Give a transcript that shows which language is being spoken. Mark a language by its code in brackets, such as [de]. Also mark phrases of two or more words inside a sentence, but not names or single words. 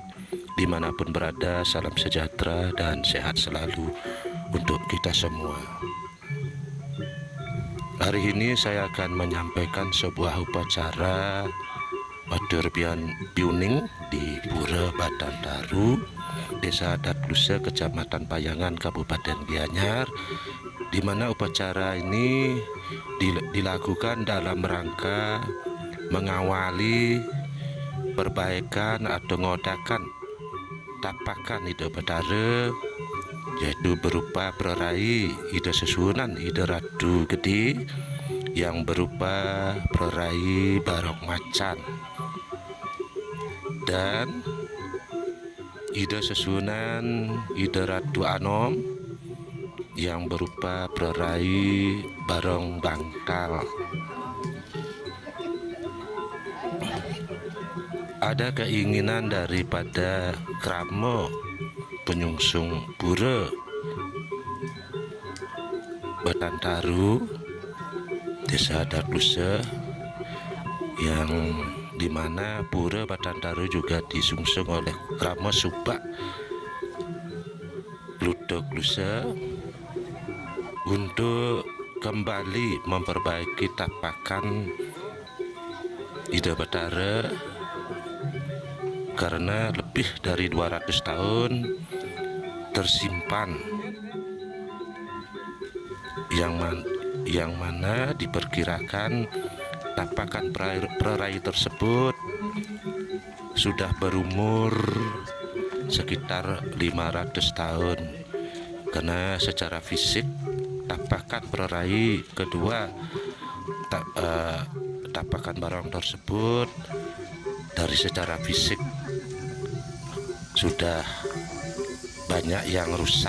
[id] Dimanapun berada, salam sejahtera dan sehat selalu untuk kita semua. Hari ini saya akan menyampaikan sebuah upacara Matur Biuning di Pura Batandaru, Desa Adat Klusa, Kecamatan Payangan, Kabupaten Gianyar, di mana upacara ini dilakukan dalam rangka mengawali perbaikan atau ngodakan tapakan Ida Batara, yaitu berupa perai Ida Sesunan Ida Ratu Gede yang berupa perai Barong Macan, dan Ida Sesunan Ida Ratu Anom yang berupa perai Barong Bangkal. Ada keinginan daripada Kramo penyungsung Pura Batandaru, Desa Adat Klusa, yang dimana Pura Batandaru juga disungsung oleh Kramo Subak Ludo Klusa, untuk kembali memperbaiki tapakan Ida Batara, karena lebih dari 200 tahun tersimpan, yang mana diperkirakan tapakan perai tersebut sudah berumur sekitar 500 tahun, karena secara fisik tapakan perai kedua tapakan barong tersebut dari secara fisik sudah banyak yang rusak.